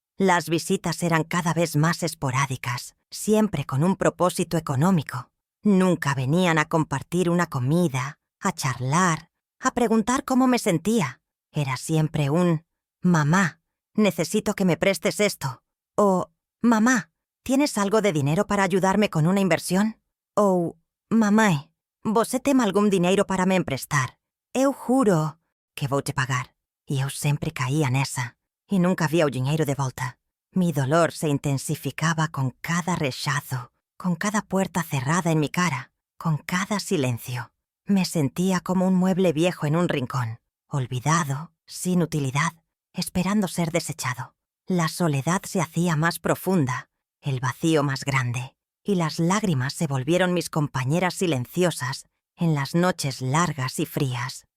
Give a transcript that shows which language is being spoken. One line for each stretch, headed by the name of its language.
Spanish: Las visitas eran cada vez más esporádicas, siempre con un propósito económico. Nunca venían a compartir una comida, a charlar, a preguntar cómo me sentía. Era siempre un «Mamá, necesito que me prestes esto», o «Mamá, ¿tienes algo de dinero para ayudarme con una inversión?»
Portuguese: ou «Mamá, você tem algún dineiro para me emprestar? Eu juro que vou te pagar». E eu sempre caía nessa, e nunca via o dinheiro de volta.
Spanish: Mi dolor se intensificaba con cada rechazo, con cada puerta cerrada en mi cara, con cada silencio. Me sentía como un mueble viejo en un rincón, olvidado, sin utilidad, esperando ser desechado. La soledad se hacía más profunda, el vacío más grande, y las lágrimas se volvieron mis compañeras silenciosas en las noches largas y frías.